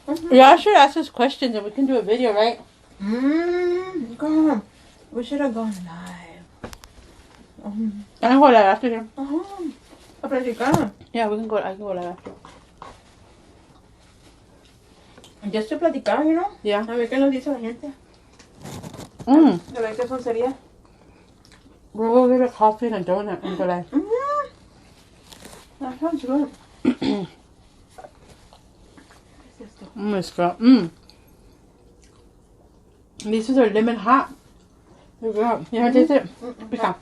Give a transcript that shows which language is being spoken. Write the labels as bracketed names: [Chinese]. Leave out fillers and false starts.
[English] Y'all should ask us questions and we can do a video, right? Come on. We should have gone live. I can go live after here. [Spanish] A platicar. [English] Yeah, I can go live after. Just to platicar, you know? Yeah. [Spanish] A ver qué nos dice la gente. A ver qué son sería. [English] We'll get a coffee and a donut and go like. Mm-hmm. That sounds good. It's good. These are lemon hot. They're good. You haven't tasted it? Pick up.